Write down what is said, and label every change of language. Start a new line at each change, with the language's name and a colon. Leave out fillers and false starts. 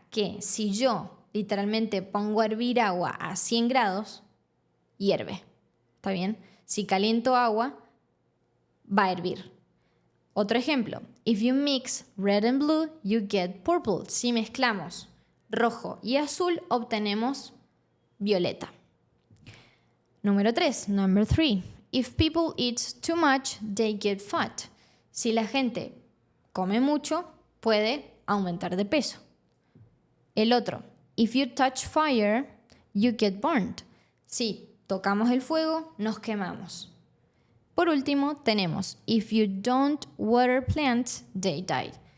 Spanish: Que si yo literalmente pongo a hervir agua a 100 grados, hierve. ¿Está bien? Si caliento agua, va a hervir. Otro ejemplo,
English: if you mix red and blue, you get purple.
Spanish: Si mezclamos rojo y azul, obtenemos violeta. Número 3,
English: number 3. If people eat too much, they get fat.
Spanish: Si la gente come mucho, puede aumentar de peso. El otro,
English: if you touch fire, you get burned.
Spanish: Si tocamos el fuego, nos quemamos. Por último, tenemos
English: if you don't water plants, they die.